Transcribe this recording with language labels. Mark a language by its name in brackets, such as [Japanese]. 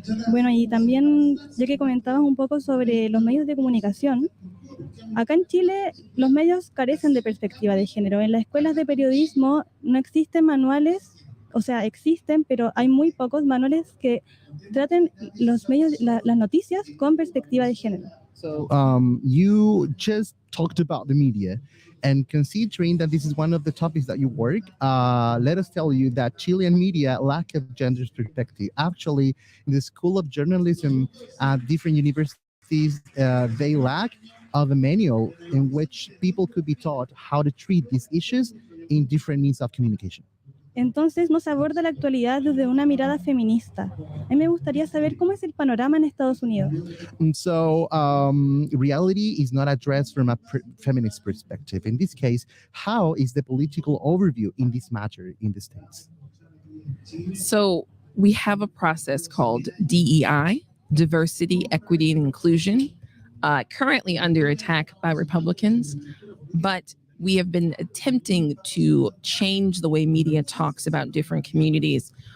[Spanish] Bueno, y también, ya que comentabas un poco sobre los medios de comunicación, acá en Chile los medios carecen de perspectiva de género. En las escuelas de periodismo no existen manuales, o sea, existen, pero hay muy pocos manuales que traten los medios, las noticias con perspectiva de género. [English] So you just talked about the media, and considering that this is one of the topics that you work, let us tell you that Chilean media lack of gender perspective. Actually, in the School of Journalism at different universities, they lack of a manual in which people could be taught how to treat these issues in different means of communication. [Spanish] Entonces nos aborda la actualidad desde una mirada feminista. A mí me gustaría saber cómo es el panorama en Estados Unidos. [English] So reality is not addressed from a feminist perspective. In this case, how is the political overview in this matter in the States? So we have a process called DEI, Diversity, Equity, and Inclusion, currently under attack by Republicans, but we have been attempting to change the way media talks about different communities.